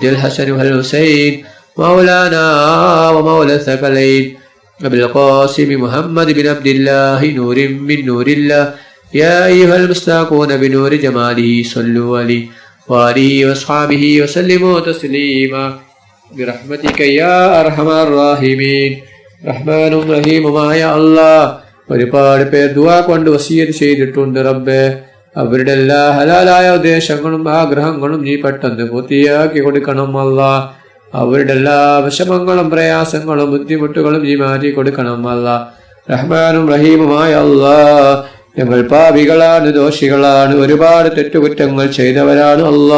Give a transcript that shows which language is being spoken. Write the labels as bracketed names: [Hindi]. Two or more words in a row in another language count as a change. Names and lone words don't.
[Arabic] الحسن والحسين مولانا ومولى الثقلين أبي القاسم محمد بن عبد الله نور من نور الله يا أيها المستاقون بنور جماله صلوا عليه وآله وأصحابه وسلموا تسليما برحمتك يا أرحم الراحمين رحمن رحيم يا الله [Malayalam] ഒരുപാട് പേർ ദുആ കൊണ്ട് വസിയത്ത് ചെയ്തിട്ടുണ്ട് റബ്ബേ. അവരുടെ എല്ലാ ഹലാലായ ഉദ്ദേശങ്ങളും ആഗ്രഹങ്ങളും നീ പെട്ടെന്ന് പൂർത്തിയാക്കി കൊടുക്കണം അല്ലാ. അവരുടെ എല്ലാ വിഷമങ്ങളും പ്രയാസങ്ങളും ബുദ്ധിമുട്ടുകളും നീ മാറ്റി കൊടുക്കണം അല്ലാ. റഹ്മാനും റഹീമുമായ അല്ലാ, ഞങ്ങൾ പാപികളാണ്, ദോഷികളാണ്, ഒരുപാട് തെറ്റുകുറ്റങ്ങൾ ചെയ്തവരാണ് അല്ലാ.